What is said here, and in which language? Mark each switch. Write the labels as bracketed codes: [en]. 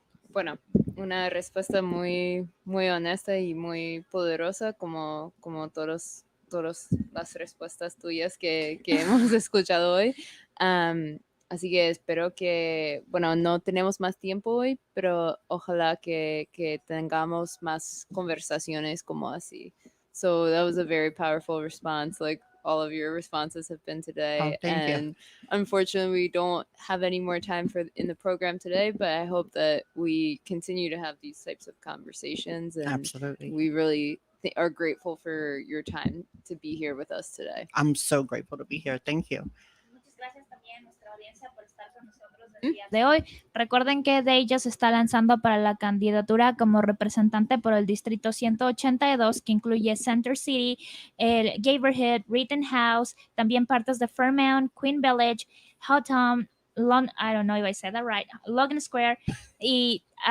[es] Bueno, una respuesta muy, muy honesta y muy poderosa, como todas las respuestas tuyas que hemos escuchado hoy. Así que espero que, bueno, no tenemos más tiempo hoy, pero ojalá que tengamos más conversaciones como así. [en] So that was a very powerful response, like all of your responses have been today. Thank you. Unfortunately, we don't have any more time in the program today, but I hope that we continue to have these types of conversations. And Absolutely. we really are grateful for your time to be here with us today. I'm so grateful to be here. Thank you. [es] Muchas gracias también a nuestra audiencia por estar con nosotros el día de hoy. Recuerden que Deja se está lanzando para la candidatura como representante por el Distrito 182, que incluye Center City, el Gaberhead, Rittenhouse, también partes de Fairmount, Queen Village, Houghton, [en] I don't know if I said that right, [es] Logan Square, y